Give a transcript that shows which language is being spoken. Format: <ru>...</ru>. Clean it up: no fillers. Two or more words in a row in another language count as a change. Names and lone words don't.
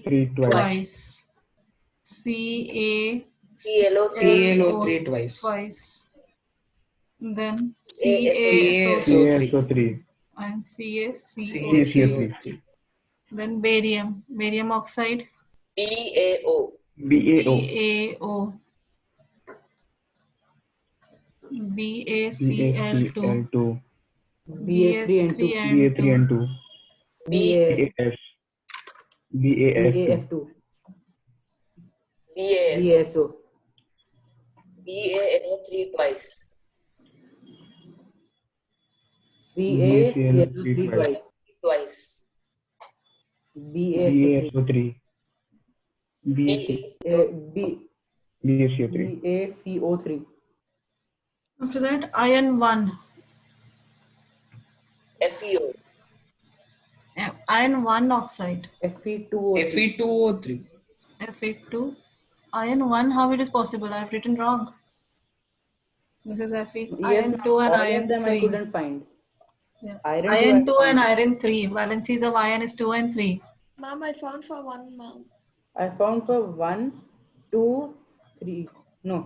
<en>CaNO3 twice, ClO3 twice. twice, then CaSO3. CaSO3. and CaCO3. CaCO3. Then barium oxide, BAO. BaO. BaCl2, BA3N2. BA3N2. BAS. BAF2. BASO. BaNO3 twice. BaCl3 twice. Twice. BaSO3. BASO3. BaCO3. BaCO3. After that, iron 1, FeO. iron 1 oxide, Fe2O3. Fe2O3. Fe2, iron 1, how it is possible? I have written wrong. This is Fe, Yes, iron ma'am. 2 and All iron of them 3. I couldn't find. Yeah. Iron Iron 2 2 and iron 3. Valencies of iron is 2 and 3. Ma'am, I found for one, ma'am. I found for 1, 2, 3. No.</en>